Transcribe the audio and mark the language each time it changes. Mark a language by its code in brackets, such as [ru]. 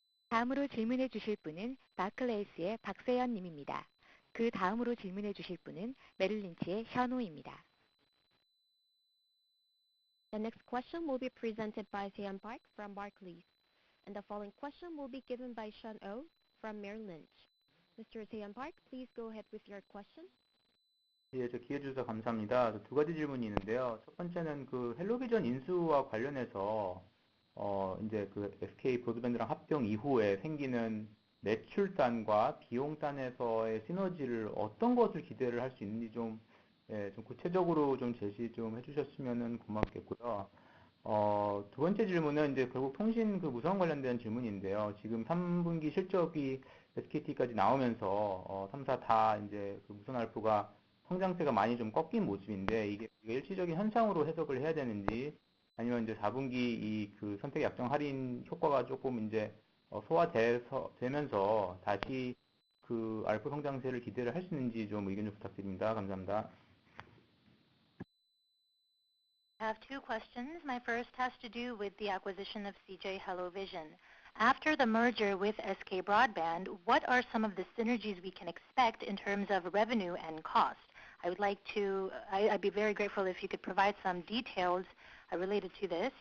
[ko] 다음으로 질문해 주실 분은 바클레이스의 박세연 님입니다. 그 다음으로 질문해 주실 분은 메릴린치의 션호입니다. [en] The next question will be presented by Seon Park from Barclays, and the following question will be given by Sean Oh from Merrill Lynch. Mr. Seon Park, please go ahead with your question. [ko] 예, 저 기회 주셔서 감사합니다. 두 가지 질문이 있는데요. 첫 번째는 그 헬로비전 인수와 관련해서 이제 그 SK 브로드밴드랑 합병 이후에 생기는 매출단과 비용단에서의 시너지를 어떤 것을 기대를 할 수 있는지 좀 구체적으로 좀 제시 좀 해주셨으면 고맙겠고요. 두 번째 질문은 이제 결국 통신 그 무선 관련된 질문인데요. 지금 3분기 실적이 SKT까지 나오면서 3사 다 이제 그 무선 ARPU가 성장세가 많이 좀 꺾인 모습인데 이게 일시적인 현상으로 해석을 해야 되는지 아니면 이제 4분기 이 그 선택 약정 할인 효과가 조금 이제 소화되면서 다시 그 ARPU 성장세를 기대를 할 수 있는지 좀 의견 좀 부탁드립니다. 감사합니다. [en] I have two questions. My first has to do with the acquisition of CJ HelloVision. After the merger with SK Broadband, what are some of the synergies we can expect in terms of revenue and cost? I'd be very grateful if you could provide some details related to this.